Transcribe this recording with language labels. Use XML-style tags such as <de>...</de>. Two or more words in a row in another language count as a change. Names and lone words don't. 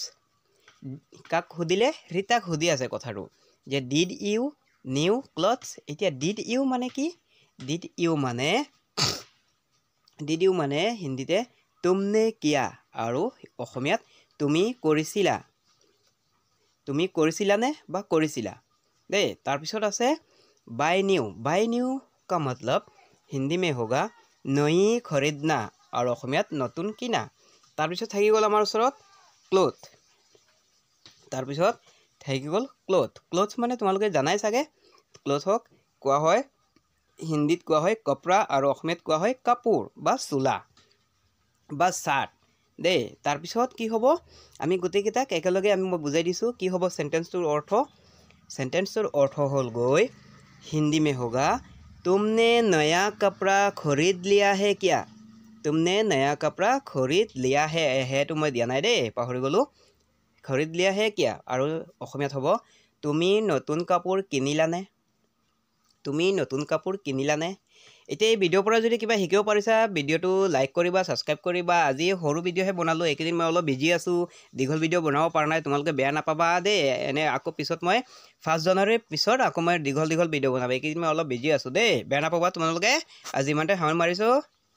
<as>কাক সুধিলে, ৰীতাক সুধি আছে কথাটো, যে</as> <en>did you new clothes.</en> <as>এতিয়া</as> <en>did you</en> <as>মানে কি,</as> <en>did you</en> <as>মানে</as> <en>Did you</en> <as>মানে হিন্দীতে</as> <hi>तुमने किया</hi> <as>আৰু অসমীয়াত তুমি কৰিছিলা নে বা কৰিছিলা দে তাৰ পিছত আছে</as> <en>buy new</en> <hi>का मतलब हिंदी में होगा नई खरीदना और</hi> <as>অসমীয়াত নতুন কিনা তাৰ পিছত থাকি গল আমাৰ ওচৰত ক্লথ তাৰ পিছত থাকি গল ক্লথ মানে তোমালোকে জানাই চাগে ক্লথক কোৱা হয় হিন্দীত কোৱা হয় কপৰা আৰু অসমীয়াত কোৱা হয় কাপোৰ বা চোলা বা শাৰ্ট দে তাৰ পিছত কি হ'ব আমি গোটেই কিটাক একেলগে আমি বুজাই দিছো কি হ'ব সেন্টেন্সটোৰ অৰ্থ হ'ল গৈ</as> <hi>हिंदी में होगा तुमने नया कपड़ा खरीद लिया है क्या तुमने नया कपड़ा खरीद लिया है तो मैं दिया</hi> <as>নাই दे পাহৰি গলো</as> <hi>खरीद लिया है क्या</hi> <as>আৰু অসমীয়াত হ'ব তুমি নতুন কাপোৰ কিনিলানে এতিয়া এই ভিডিঅ'ৰ পৰা যদি কিবা শিকিব পাৰিছা ভিডিঅ'টো লাইক কৰিবা সাবস্ক্ৰাইব কৰিবা আজি সৰু ভিডিঅ'হে বনালো একেদিন মই অলপ বিজি আছো দীঘল ভিডিঅ' বনাব পৰা নাই তোমালোকে বেয়া নাপাবা দে এনে আকৌ পিছত মই 1 জানুৱাৰীৰ পিছত আকৌ মই দীঘল ভিডিঅ' বনাব একেদিন মই অলপ বিজি আছো দে বেয়া নাপাবা তোমালোকে আজি ইমানতে সামৰি মাৰিছো</as>